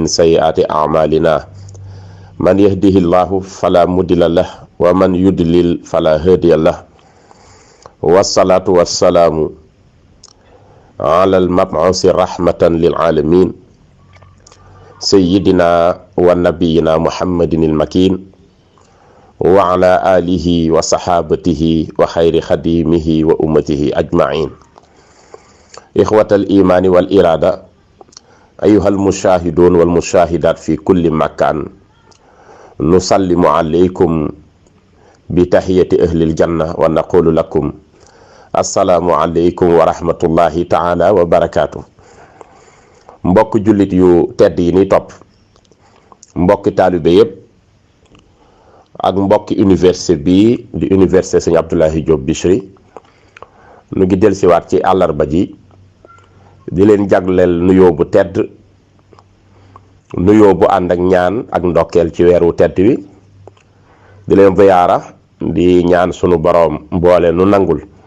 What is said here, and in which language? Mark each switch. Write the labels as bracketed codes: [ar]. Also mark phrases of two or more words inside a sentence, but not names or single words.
[ar] سيئات أعمالنا من يهده الله فلا مضل له ومن يضلل فلا هادي له والصلاة والسلام على المبعوث رحمة للعالمين سيدنا ونبينا محمد المكين وعلى آله وصحابته وخير خديمه وأمته أجمعين. إخوة الإيمان والإرادة أيها المشاهدون والمشاهدات في كل مكان نسلم عليكم بتحية أهل الجنة ونقول لكم السلام عليكم ورحمة الله تعالى وبركاته. [wo] mbokk jullit yu tedd yi ni topp, mbokki taalibe yépp ak mbokki université bi di université Sëñ Abdoulaye Diop Bichri nu ngi dellusiwaat ci àllarba ji di leen jagleel nuyoo bu tedd, nuyoo bu ànd ak ñaan ak ndokkeel ci weeru tedd wi, di leen ziyaara di ñaan sunu boroom mboole nu nangul,